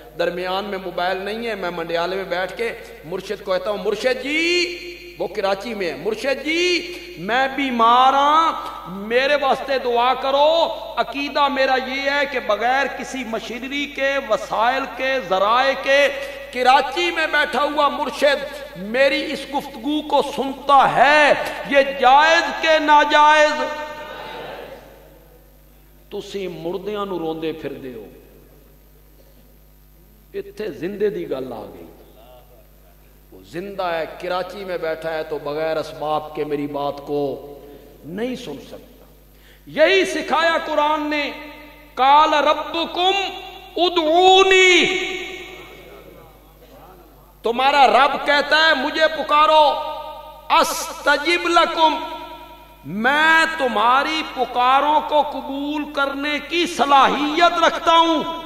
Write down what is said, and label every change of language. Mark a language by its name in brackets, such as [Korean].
[Urdu] درمیان میں موبائل نہیں ہے، میں منڈیالے میں بیٹھ کے مرشد کو کہتا ہوں مرشد جی، وہ کراچی میں ہے، مرشد جی میں بیمار ہوں، میرے واسطے دعا کرو. عقیدہ میرا یہ ہے کہ بغیر کسی مشینری کے، وسائل کے، ذرائع کے، کراچی میں بیٹھا ہوا مرشد میری اس گفتگو کو سنتا ہے. یہ جائز کہ ناجائز؟ [Punjabi] تسی مردیاں نو روندے پھر دے ہو، اتھے زندے دی گل آ گئی. [Urdu] وہ زندہ ہے، کراچی میں بیٹھا ہے، تو بغیر اسباب کے میری بات کو نہیں سن سکتا. یہی سکھایا قرآن نے. [Arabic] قال ربکم ادعونی، [Urdu] تمہارا رب کہتا ہے مجھے پکارو، [Arabic] استجب لکم، [Urdu] میں تمہاری پکاروں کو قبول کرنے کی صلاحیت رکھتا ہوں.